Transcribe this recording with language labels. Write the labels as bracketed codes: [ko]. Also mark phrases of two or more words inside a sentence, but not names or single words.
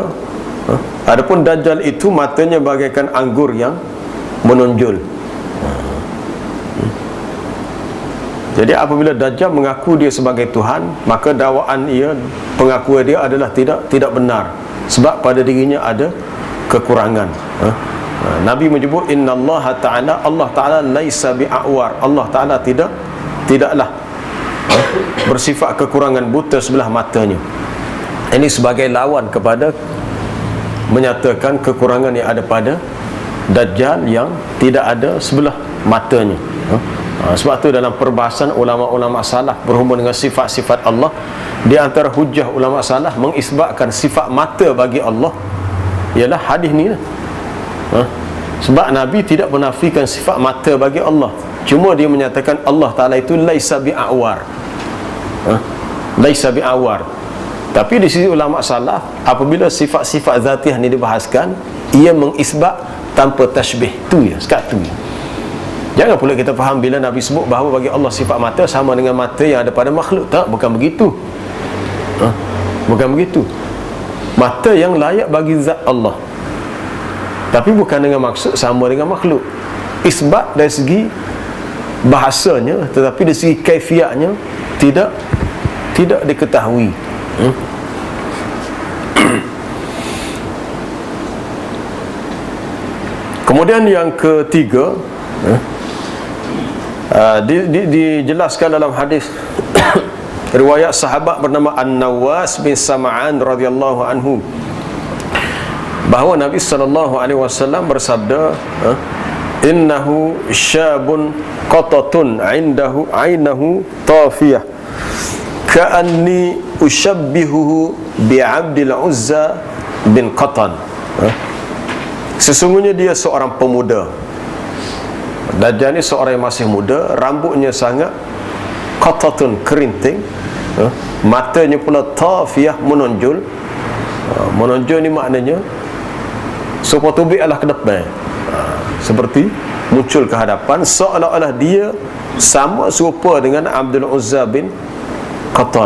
[ms] Adapun Dajjal itu matanya bagaikan anggur yang menonjol. Jadi apabila Dajjal mengaku dia sebagai Tuhan, maka dakwaan ia, pengakuan dia adalah tidak benar, sebab pada dirinya ada kekurangan. Nabi menyebut [ar] إن الله تعالى, [ms] Allah Ta'ala [ar] ليس بأعور, [ms] Allah Ta'ala tidaklah bersifat kekurangan, buta sebelah matanya. Ini sebagai lawan kepada menyatakan kekurangan yang ada pada Dajjal yang tidak ada sebelah matanya. Sebab tu dalam perbahasan ulama-ulama salaf berhubung dengan sifat-sifat Allah, di antara hujah ulama salaf mengisbatkan sifat mata bagi Allah ialah hadis ni lah. Sebab Nabi tidak menafikan sifat mata bagi Allah, cuma dia menyatakan Allah Ta'ala itu [ar] ليس بأعور, ليس بأعور. [ms] Tapi di sisi ulama salaf, apabila sifat-sifat zatiah ni dibahaskan, ia mengisbat tanpa tashbih. Tu ya, sekat tu ya. Jangan pula kita faham bila Nabi sebut bahawa bagi Allah sifat mata sama dengan mata yang ada pada makhluk. Tak, bukan begitu. Bukan begitu. Mata yang layak bagi zat Allah, tapi bukan dengan maksud sama dengan makhluk. Isbat dari segi bahasanya, tetapi dari segi kaifiatnya tidak diketahui. Kemudian yang ketiga, dijelaskan dalam hadis riwayat sahabat bernama An-Nawas bin Sam'an [ar] رضي الله عنه, bahawa Nabi صلى الله عليه وسلم bersabda, إنه شاب قطط عنده عينه طافية كأني أشبهه بعبد العزى بن قطن. [ms] Sesungguhnya dia seorang pemuda. Dajjal ni seorang yang masih muda, rambutnya sangat qatatun, kerinting, matanya pula tafiyah, menonjol. Menonjol ni maknanya supaya tubik Allah ke depan, seperti muncul ke hadapan, seolah-olah dia sama serupa dengan Abdul Uzza bin Qatan.